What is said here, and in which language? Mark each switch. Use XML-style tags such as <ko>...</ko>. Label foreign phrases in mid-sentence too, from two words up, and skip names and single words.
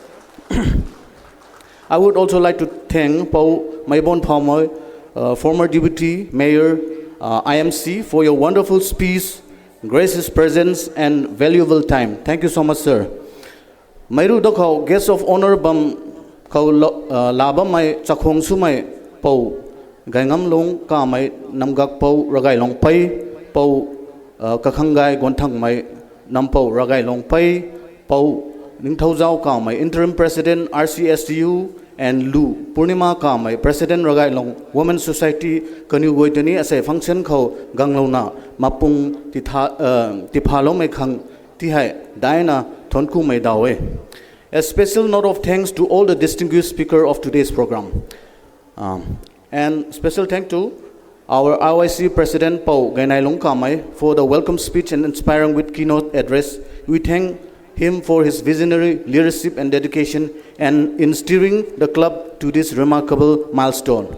<en>I would also like to thank Paul Maibon Palmer, former Deputy Mayor, IMC, for your wonderful speech, gracious presence, and valuable time. Thank you so much, sir.</en> <nbu>Mairu Dokho,</nbu> <en>guest of honor</en> <nbu>bam kau laba mai chakhong su mai pau gaingam long ka mai namgak pau ragai long pai pau kakhangai gonthang mai nampau ragai long pai pau ningthau zau ka mai</nbu> <en>interim president</en> <nbu>RCSTU and Lu Purnima ka mai president ragai long</nbu> <en>women society</en> <nbu>kanu goitani asai function khau ganglona mapung tipalo mai khang ti hai daina thonku mai dawe.</nbu> <en>A special note of thanks to all the distinguished speakers of today's program. And special thanks to our RYC President Pau Gainailong Kamai for the welcome speech and inspiring with keynote address. We thank him for his visionary leadership and dedication and in steering the club to this remarkable milestone.</en>